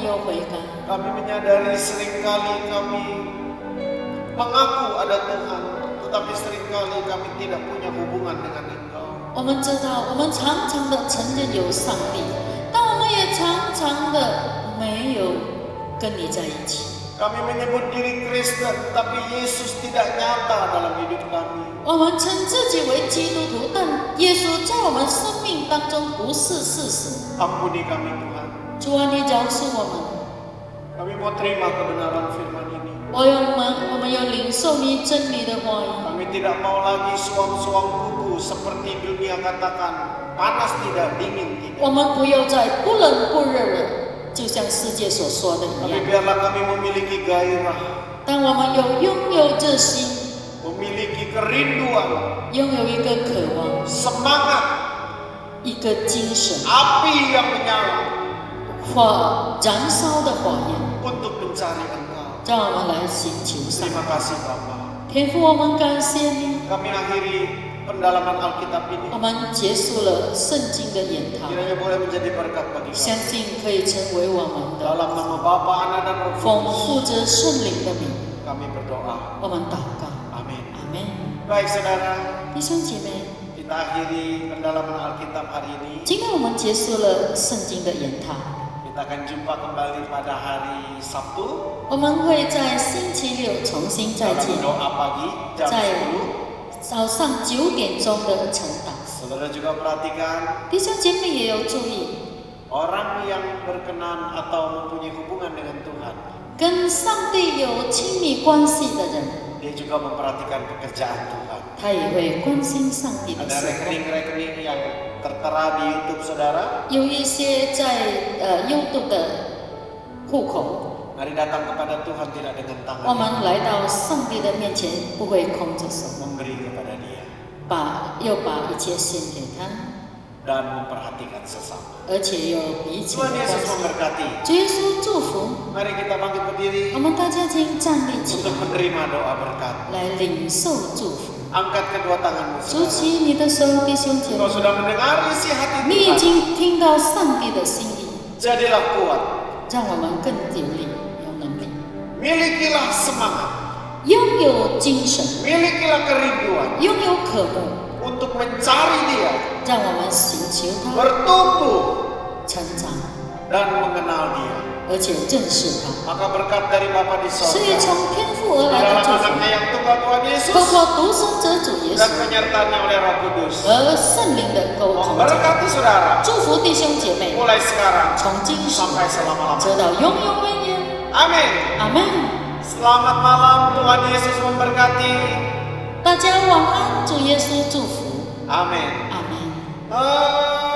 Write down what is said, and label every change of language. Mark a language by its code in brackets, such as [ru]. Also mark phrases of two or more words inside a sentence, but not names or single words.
[id] 回甘。 Kami menyadari seringkali kami mengaku ada Tuhan, tetapi seringkali kami tidak punya hubungan dengan Engkau. [zh] 我们知道，我们常常的承认有上帝，但我们也常常的没有跟你在一起。 [id] Kami menyebut diri Kristen, tapi Yesus tidak nyata dalam hidup kami. [zh] 我们称自己为基督徒，但耶稣在我们生命当中不是事实。 [id] Ampuni kami Tuhan. [zh] 主啊，你饶恕我们。 [id] Kami mau terima kebenaran firman ini. [zh] 我们要领受你真理的话语。 [id] Kami tidak mau lagi suam-suam buku seperti dunia katakan, panas tidak, dingin tidak. [zh] 我们不要再不冷不热了，就像世界所说的一 [id] Tapi [zh] 样。 [id] biarlah kami memiliki gairah, [zh] 当我们拥有热心， [id] memiliki kerinduan, [zh] 拥有一个渴望， [id] semangat, [zh] 一个精神， [id] api yang menyala [zh] 燃烧的火焰， [id] untuk mencari Engkau. [zh] 让我们来寻求上帝。 [id] Terima kasih Bapa. [zh] 天父，我们感谢你。 [id] Kami akhiri pendalaman Alkitab ini. [zh] 我们结束了圣经的研讨， [id] Kiranya boleh menjadi berkat bagi [zh] 相 [id] kami. [zh] 信可以成为我们的 [id] Dalam nama Bapa, Anak dan Roh [zh] 丰 [id] Kudus, [zh] 富着圣灵的名， [id] kami berdoa. [zh] 我们祷告， [id] Amin. [zh] 阿门。 [id] Baik saudara, [zh] 弟兄姐妹， [id] kita akhiri pendalaman Alkitab hari ini. [zh] 今天我们结束了圣经的研讨， [id] Kita akan jumpa kembali pada hari Sabtu [zh] 我们会在星期六重新再 [id] dalam [zh] 见， [id] doa pagi jam [zh] 在 [id] 10. [zh] 早上9点钟的晨祷。 [id] Saudara juga perhatikan [zh] 弟兄姐妹也要注意， [id] orang yang berkenan atau mempunyai hubungan dengan Tuhan, [zh] 跟上帝有亲密关系的人， [id] dia juga memperhatikan pekerjaan Tuhan. [zh] 他也会关心上帝的 [id] Ada [zh] 事工。 [id] rekening-rekening yang tertera di YouTube saudara. [zh] 有一些在YouTube 的户口。 [id] Mari datang kepada Tuhan tidak dengan [zh] 我 [id] tangan [zh] 们来到上帝的面前，不会空着手， [id] memberi kepada Dia [zh] 把一切献给他， [id] dan memperhatikan sesama. [zh] 而且有彼此的 [id] Tuhan [zh] 关 [id] Yesus [zh] 系。 [id] memberkati. [zh] 主耶稣祝福， [id] Mari kita bangkit berdiri [zh] 我们大家请站立起 [id] untuk [zh] 来， [id] menerima doa berkat. [zh] 来领受祝福。 [id] Angkat kedua tanganmu [zh] 举 [id] saudara. [zh] 起你的手，弟兄姐 [id] Engkau [zh] 妹， [id] sudah mendengar isi hati [zh] 你已 [id] Tuhan. [zh] 经听到上帝的心意， [id] Jadilah kuat. [zh] 让我们更有力、有能力， [id] Milikilah semangat. [zh] 拥有精神， [id] Milikilah kerinduan [zh] 拥有渴慕， [id] untuk mencari Dia, [zh] 让我们寻求他， [id] bertumbuh [zh] 成长， [id] dan mengenal Dia. [zh] 而且认识他。 [id] Maka berkat dari Bapa di [zh] 所以 [id] sorga, [zh] 从天父而来的 [id] dalam [zh] 祝福。 [id] anaknya yang tunggal Tuhan Yesus [zh] 透过独生者主耶 [id] dan [zh] 稣 [id] penyertaannya oleh Roh Kudus, [zh] 和圣灵的沟通， [id] memberkati saudara [zh] 祝福弟兄姐妹， [id] mulai sekarang [zh] 从今时 [id] sampai selama-lamanya. [zh] 直到永永远远。 [id] Amin. [zh] 阿门。 [id] Selamat malam, Tuhan Yesus memberkati. [zh] 大家晚安，主耶稣祝福。 [id] Amin. [zh] 阿门。